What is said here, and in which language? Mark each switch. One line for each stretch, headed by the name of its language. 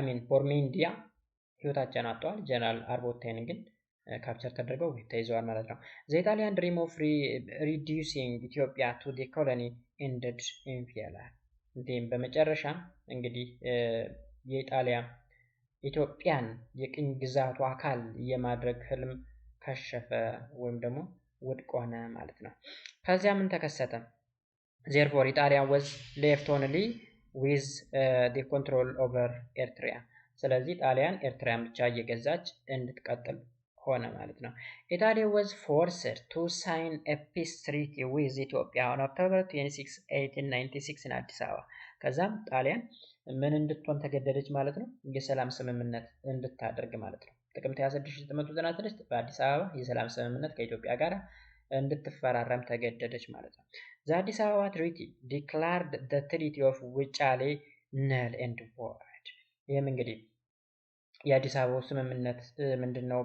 Amharic: ቦርሜንዲያ ህይወታቸውን አጥተዋል። ጀነራል አርቦቴን ግን ካፕቸር ተደርገው ተይዘዋል ማለት ነው።
English: the Italian dream of reducing Ethiopia to the colony ended in failure።
Amharic: እንዲህም በመጨረሻ እንግዲህ የኢጣሊያ ኢትዮጵያን የቅኝ ግዛቱ አካል የማድረግ ህልም ከሸፈ ወይም ደግሞ ውድቅ ሆነ ማለት ነው። ከዚያ ምን ተከሰተ?
English: therefore Italia was left only with the control over Eritrea።
Amharic: ስለዚህ ጣሊያን ኤርትራን ብቻ እየገዛች እንድትቀጥል ሆነ ማለት ነው።
English: Italy was forced to sign a peace treaty with Ethiopia on October 26, 1896 in አዲስ አበባ።
Amharic: ከዛም ጣሊያን ምን እንድትሆን ተገደደች ማለት ነው? የሰላም ስምምነት እንድታደርግ ማለት ነው። ጥቅምት 26 1996 በአዲስ አበባ የሰላም ስምምነት ከኢትዮጵያ ጋር እንድትፈራረም ተገደደች ማለት ነው።
English: the አዲስ አበባ treaty declared the treaty of ውጫሌ null and void።
Amharic: ይህም እንግዲህ የአዲስ አበባው ስምምነት ምንድነው?